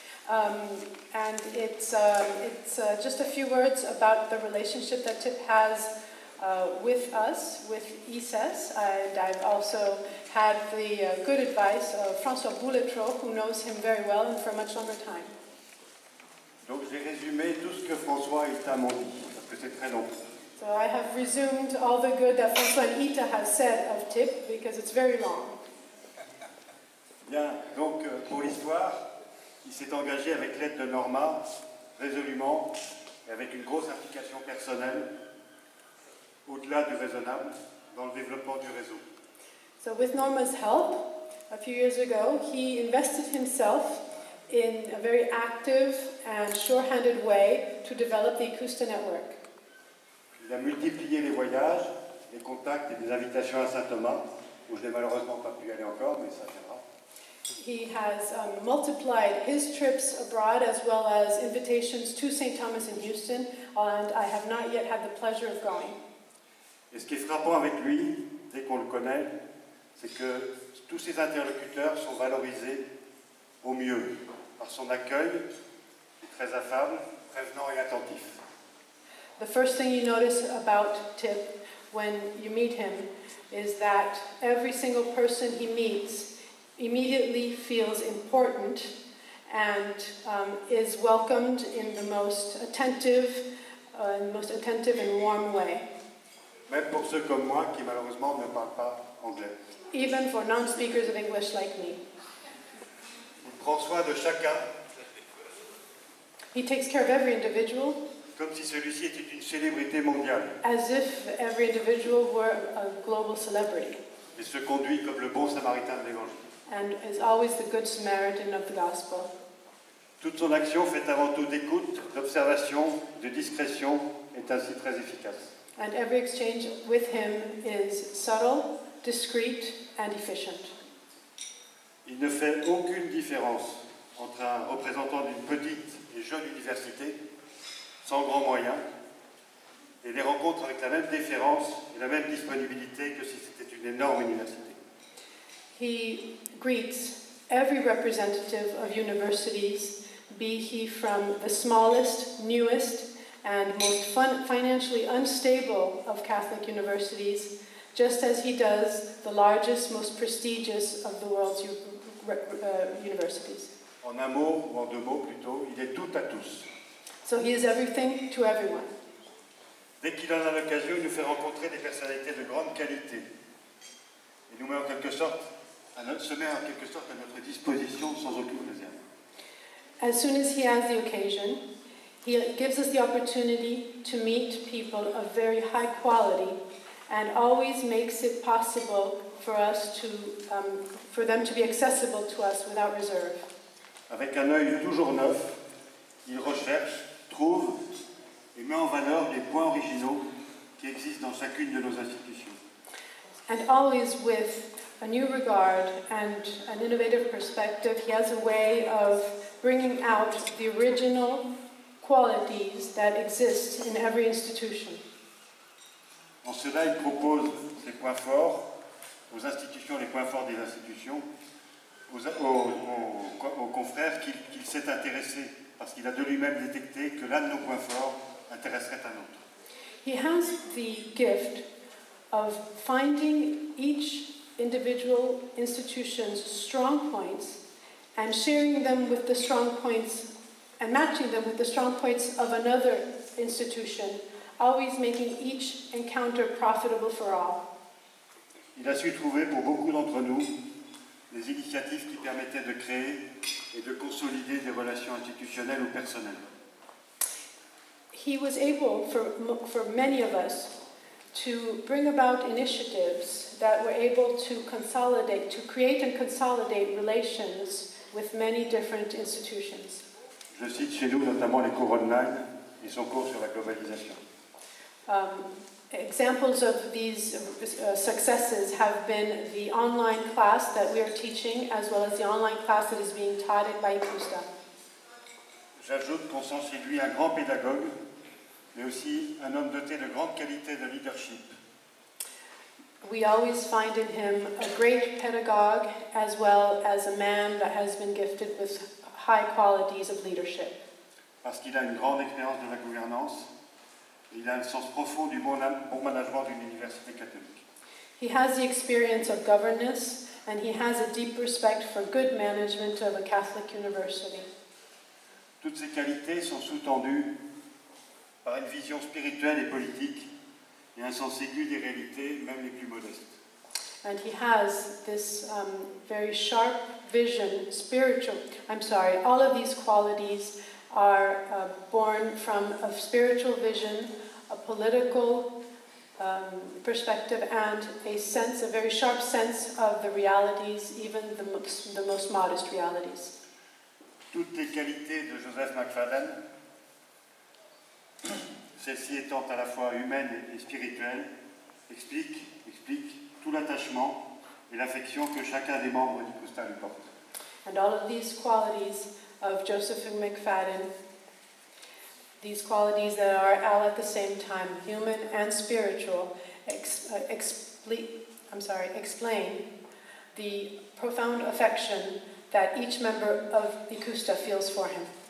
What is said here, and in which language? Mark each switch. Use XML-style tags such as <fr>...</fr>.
<en>And it's just a few words about the relationship that TIP has with us, with ICES. And I've also had the good advice of François Boileau, who knows him very well and for a much longer time.</en> <fr>Donc j'ai résumé tout ce que François et Ita m'ont dit, parce que c'est très long.</fr> <en>So I have resumed all the good that François and Ita have said of TIP because it's very long.</en> <fr>Bien, donc pour l'histoire, il s'est engagé avec l'aide de Norma, résolument, et avec une grosse implication personnelle, au-delà du raisonnable, dans le développement du réseau.</fr> <en>So with Norma's help, a few years ago, he invested himself in a very active and sure-handed way to develop the ICUSTA network.</en> <fr>Il a multiplié les voyages, les contacts et les invitations à Saint-Thomas, où je n'ai malheureusement pas pu y aller encore, mais ça viendra.</fr> <en>He has multiplied his trips abroad as well as invitations to St. Thomas in Houston, and I have not yet had the pleasure of going.</en> <fr>Et ce qui est frappant avec lui, dès qu'on le connaît, c'est que tous ses interlocuteurs sont valorisés au mieux par son accueil, très affable, prévenant et attentif.</fr> <en>The first thing you notice about Tip when you meet him is that every single person he meets immediately feels important and is welcomed in the most attentive and warm way.</en> <fr>Même pour ceux comme moi qui malheureusement ne parlent pas anglais.</fr> <en>Even for non-speakers of English like me.</en> <fr>Il prend soin de chacun.</fr> <en>He takes care of every individual.</en> <fr>Comme si celui-ci était une célébrité mondiale.</fr> <en>As if every individual were a global celebrity.</en> <fr>Et se conduit comme le bon samaritain de l'Évangile.</fr> <en>And is always the good Samaritan of the gospel.</en> <fr>Toute son action faite avant tout d'écoute, d'observation, de discrétion est ainsi très efficace.</fr> <en>And every exchange with him is subtle, discreet, and efficient.</en> <fr>Il ne fait aucune différence entre un représentant d'une petite et jeune université, sans grands moyens, et les rencontre avec la même déférence et la même disponibilité que si c'était une énorme université.</fr> <en>He greets every representative of universities, be he from the smallest, newest, and most financially unstable of Catholic universities, just as he does the largest, most prestigious of the world's universities.</en> <fr>En un mot, ou en deux mots plutôt, il est tout à tous.</fr> <en>So he is everything to everyone.</en> <fr>Dès qu'il en a l'occasion, il nous fait rencontrer des personnalités de grande qualité. Il nous met en quelque sorte, se met en quelque sorte à notre disposition sans aucune réserve.</fr> <en>As soon as he has the occasion, he gives us the opportunity to meet people of very high quality and always makes it possible for us to, for them to be accessible to us without reserve.</en> <fr>Avec un œil toujours neuf, il recherche, trouve et met en valeur les points originaux qui existent dans chacune de nos institutions.</fr> <en>And always with a new regard and an innovative perspective, he has a way of bringing out the original qualities that exist in every institution.</en> <fr>En cela, il propose ses points forts aux institutions, les points forts des institutions, aux confrères qu'il s'est intéressé, parce qu'il a de lui-même détecté que l'un de nos points forts intéresserait un autre.</fr> <en>He has the gift of finding each individual institution's strong points and sharing them with the strong points and matching them with the strong points of another institution, always making each encounter profitable for all.</en> <fr>Il a su trouver pour beaucoup d'entre nous des initiatives qui permettaient de créer et de consolider des relations institutionnelles ou personnelles.</fr> <en>He was able, for many of us, to bring about initiatives that were able to consolidate, to create and consolidate relations with many different institutions.</en> <fr>Je cite chez nous notamment les cours online et son cours sur la globalisation.</fr> <en>Examples of these successes have been the online class that we are teaching, as well as the online class that is being taught by ICUSTA.</en> <fr>J'ajoute qu'on sent chez lui un grand pédagogue, mais aussi un homme doté de grande qualité de leadership.</fr> <en>We always find in him a great pedagogue, as well as a man that has been gifted with high qualities of leadership.</en> <fr>Parce qu'il a une grande expérience de la gouvernance, il a un sens profond du bon management d'une université catholique.</fr> <en>He has the experience of governance, and he has a deep respect for good management of a Catholic university.</en> <fr>Toutes ces qualités sont sous-tendues par une vision spirituelle et politique et un sens aigu des réalités, même les plus modestes.</fr> <en>And he has this very sharp vision, all of these qualities are born from a spiritual vision, a political perspective, and a very sharp sense of the realities, even the most modest realities.</en> <fr>Toutes les qualités de Joseph McFadden, celles-ci étant à la fois humaines et spirituelles, expliquent tout l'attachement et l'affection que chacun des membres d'ICUSTA lui porte.</fr> <en>And all of these qualities of Joseph McFadden, these qualities that are all at the same time human and spiritual, explain the profound affection that each member of ICUSTA feels for him.</en>